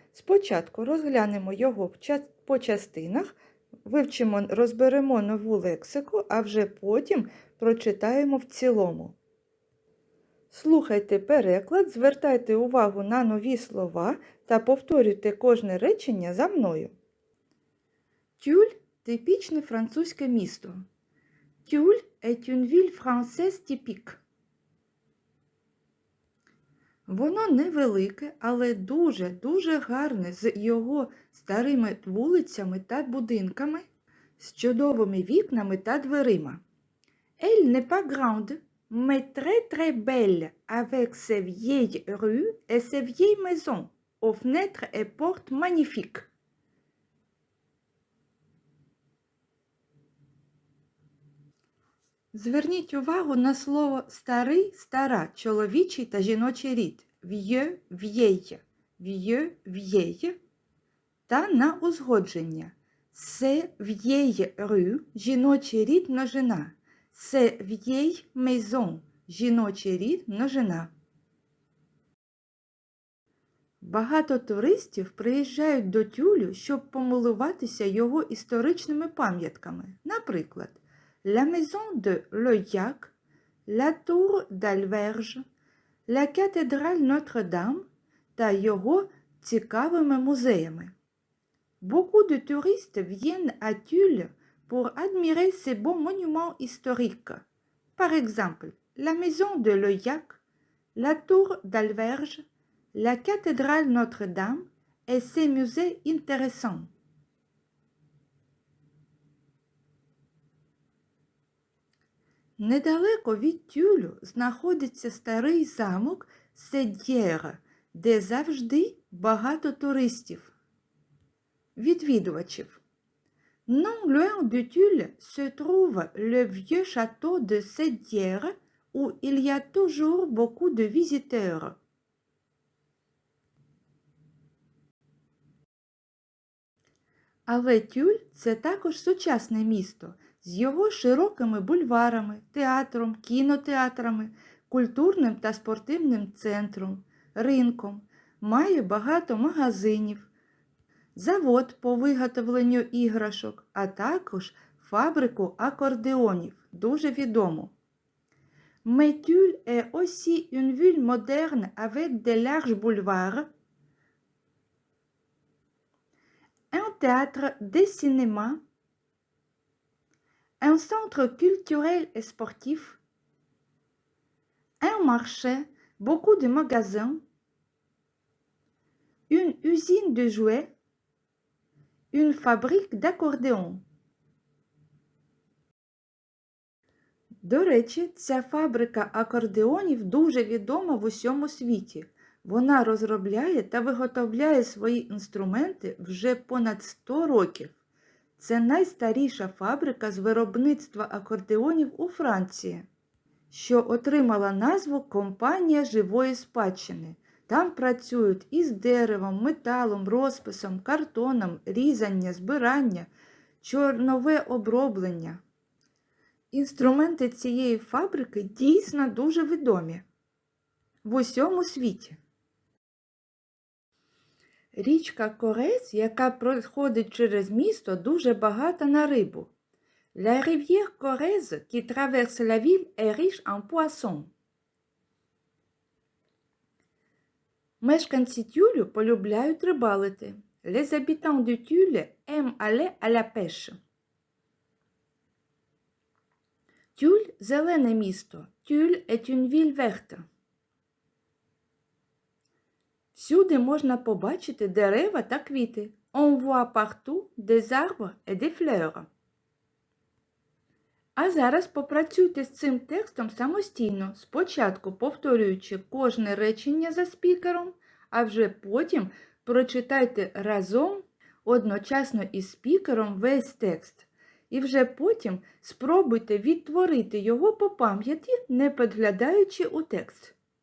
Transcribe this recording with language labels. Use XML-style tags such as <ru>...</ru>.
<uk>Спочатку розглянемо його по частинах, вивчимо, розберемо нову лексику, а вже потім прочитаємо в цілому. Слухайте переклад, звертайте увагу на нові слова та повторюйте кожне речення за мною. Тюль – типічне французьке місто.</uk> <fr>Тюль est une ville française typique.</fr> <uk>Воно невелике, але дуже гарне, з його старими вулицями та будинками, з чудовими вікнами та дверима.</uk> <fr>Elle n'est pas grande, mais très belle, avec ses vieilles rues et ses vieilles maisons, aux fenêtres et portes magnifiques.</fr> <uk>Зверніть увагу на слово «старий», «стара», чоловічий та жіночий рід, «vieux», «vieille», «vieux», «vieille» та на узгодження.</uk> <fr>«C'est vieille rue», жіночий рід, множина. «C'est vieille maison», жіночий рід, множина.</fr> <uk>Багато туристів приїжджають до Тюлю, щоб помилуватися його історичними пам'ятками. Наприклад, La maison de l'Oyac, la tour d'Alverge, la cathédrale Notre-Dame та його цікавими музеями.</uk> <fr>Beaucoup de touristes viennent à Tulle pour admirer ces beaux monuments historiques. Par exemple, la maison de l'Oyac, la tour d'Alverge, la cathédrale Notre-Dame et ses musées intéressants.</fr> <uk>Недалеко від Тюлю знаходиться старий замок Сед'єра, де завжди багато туристів, відвідувачів.</uk> <fr>Non loin de Tulle se trouve le vieux château de Sédière où il y a toujours beaucoup de visiteurs.</fr> <uk>Але Тюль – це також сучасне місто з його широкими бульварами, театром, кінотеатрами, культурним та спортивним центром, ринком, має багато магазинів, завод по виготовленню іграшок, а також фабрику акордеонів, дуже відому.</uk> <fr>Mais Tulle est aussi une ville moderne avec des larges boulevards, un théâtre, des cinémas, un centre culturel et sportif, un marché, beaucoup de magasins, une usine de jouets, une fabrique d'accordéons.</fr> <uk>До речі, ця фабрика акордеонів дуже відома в усьому світі. Вона розробляє та виготовляє свої інструменти вже понад 100 років. Це найстаріша фабрика з виробництва акордеонів у Франції, що отримала назву «Компанія живої спадщини». Там працюють із деревом, металом, розписом, картоном, різання, збирання, чорнове оброблення. Інструменти цієї фабрики дійсно дуже відомі в усьому світі. Річка Корез, яка проходить через місто, дуже багата на рибу.</uk> <fr>La rivière Corrèze, qui traverse la ville, est riche en poissons.</fr> <uk>Мешканці Тюлю полюбляють рибалити.</uk> <fr>Les habitants de Tulle aiment aller à la pêche.</fr> <uk>Tulle – зелене місто.</uk> <fr>Tulle est une ville verte.</fr> <uk>Всюди можна побачити дерева та квіти.</uk> <fr>On voit partout des arbres et des fleurs.</fr> <uk>А зараз попрацюйте з цим текстом самостійно, спочатку повторюючи кожне речення за спікером, а вже потім прочитайте разом одночасно із спікером весь текст. І вже потім спробуйте відтворити його по пам'яті, не підглядаючи у текст.</uk>